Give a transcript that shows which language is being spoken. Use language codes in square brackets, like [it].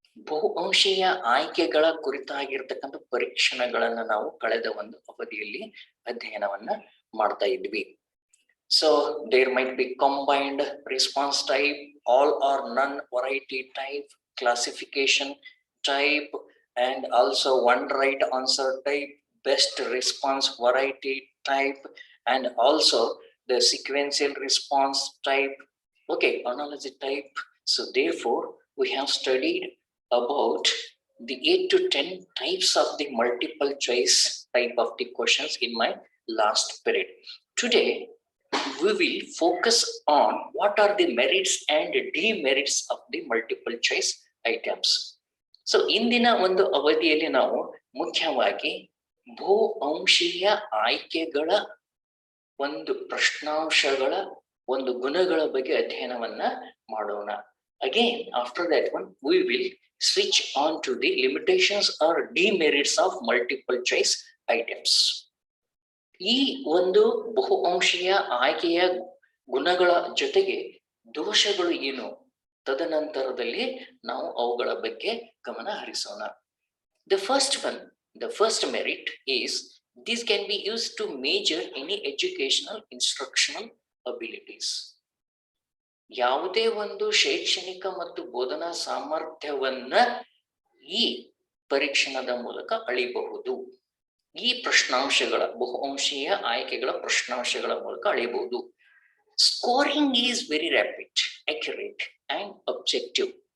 [kn] ಬಹುಅಂಶೀಯ ಆಯ್ಕೆಗಳ ಕುರಿತಾಗಿರ್ತಕ್ಕಂಥ ಪರೀಕ್ಷಣಗಳನ್ನ ನಾವು ಕಳೆದ ಒಂದು ಅವಧಿಯಲ್ಲಿ ಅಧ್ಯಯನವನ್ನ ಮಾಡ್ತಾ ಇದ್ವಿ. [en] So there might be combined response type, all or none variety type, classification type, and also one right answer type, best response variety type, and also the sequential response type, okay, analogy type. So therefore we have studied about the 8 to 10 types of the multiple choice type of the questions in my last period. Today we will focus on what are the merits and demerits of the multiple choice items. [kn] So ಇಂದಿನ ಒಂದು ಅವಧಿಯಲ್ಲಿ ನಾವು ಮುಖ್ಯವಾಗಿ ಬಹುಅಂಶೀಯ ಆಯ್ಕೆಗಳ ಒಂದು ಪ್ರಶ್ನಾಂಶಗಳ ಒಂದು ಗುಣಗಳ ಬಗ್ಗೆ ಅಧ್ಯಯನವನ್ನ ಮಾಡೋಣ. [en] Again after that one we will switch on to the limitations or demerits of multiple choice items. [kn] ಈ ಒಂದು ಬಹುಅಂಶೀಯ ಆಯ್ಕೆಯ ಗುಣಗಳ ಜೊತೆಗೆ ದೋಷಗಳು ಏನು, ತದನಂತರದಲ್ಲಿ ನಾವು ಅವುಗಳ ಬಗ್ಗೆ ಗಮನ ಹರಿಸೋಣ. The first merit is this can be used to measure any educational instructional abilities. ಯಾವುದೇ ಒಂದು ಶೈಕ್ಷಣಿಕ ಮತ್ತು ಬೋಧನಾ ಸಾಮರ್ಥ್ಯವನ್ನ ಈ ಪರೀಕ್ಷಣದ ಮೂಲಕ ಅಳಿಬಹುದು. ಈ ಪ್ರಶ್ನಾಂಶಗಳ ಬಹುಅಂಶೀಯ ಆಯ್ಕೆಗಳ ಪ್ರಶ್ನಾಂಶಗಳ ಮೂಲಕ ಅಳೆಯಬಹುದು. [en] Scoring is very rapid, accurate and objective.